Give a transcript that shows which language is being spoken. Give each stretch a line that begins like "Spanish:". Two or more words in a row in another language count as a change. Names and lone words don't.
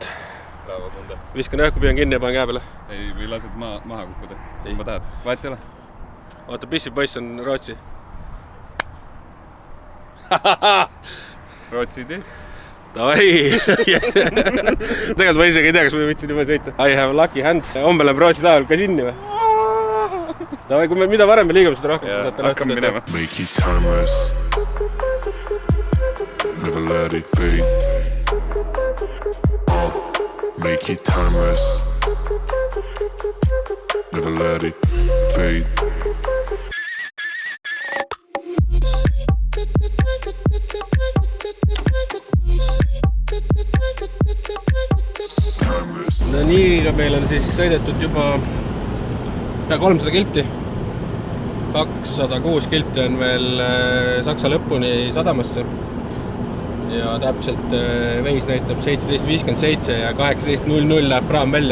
Estonian: Viskan õhku, püüan kinni ja panen käe peale. Ei, või lased maha kukkuda. Ma tahad. Vahet ei ole. Oota, pissiv poiss on Rootsi. Rootsi tees. Tavai! Tegelikult ma isegi ei tea, kas ma võtsin juba sõita.
English: I have lucky hand.
Estonian: Homme läheb Rootsi laeval kasiinni või? Tavai, kui mida varem me liigume, seda rohkem. Hakkame minema.
English: Make it timeless. Never let it fade. Make it timeless. Never let it fade.
Estonian: No nii, meil on siis sõidetud juba 300 kilti. 206 kilti on veel Saksa lõpuni sadamasse. Ja täpselt veis näitab 17.57 ja 18.00 läheb praam välja.